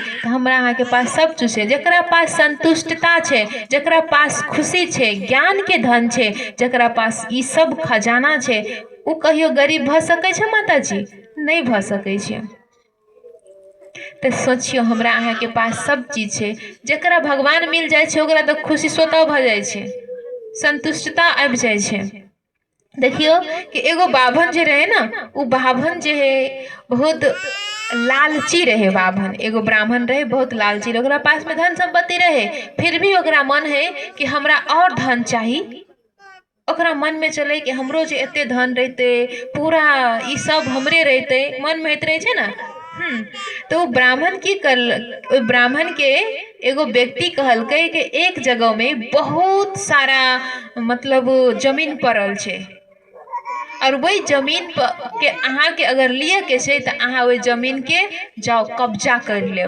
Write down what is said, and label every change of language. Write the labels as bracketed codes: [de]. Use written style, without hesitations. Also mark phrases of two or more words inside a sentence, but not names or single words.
[mai] तो हमरा अहाँ के पास सब चीज है, जकरा पास संतुष्टता छे, जकरा पास खुशी छे, ज्ञान के धन छे, जकरा पास ई सब खजाना छे, उ कहियो गरीब भ सकै छे माताजी? नहीं भ सकै छे। तो सोचियो हमरा अहाँ के पास सब चीज छे, जकरा भगवान मिल जाए छे ओकरा तो खुशी स्वतः भ जाए छे, संतुष्टता आबि जाए छे। देखियो कि एगो बाभन जे रहे ना, उ बाभन जे है बहुत लालची रहे। बाभन एगो ब्राह्मण रहे, बहुत लालची रहे, ओकरा पास में धन संपत्ति रहे, फिर भी ओकरा मन है कि हमरा और धन चाहिए, ओकरा मन में चले कि हमरो जे एते धन रहते पूरा ई सब हमरे रहते मन में होइत रहे छै ना। तो ब्राह्मण की कर ब्राह्मण के एगो व्यक्ति कहलकै कि एक जगह में बहुत सारा मतलब जमीन पड़ल छै और वही जमीन के अहाँ के अगर लिए के छै तो अहाँ वही जमीन के जाओ कब्जा कर लेब।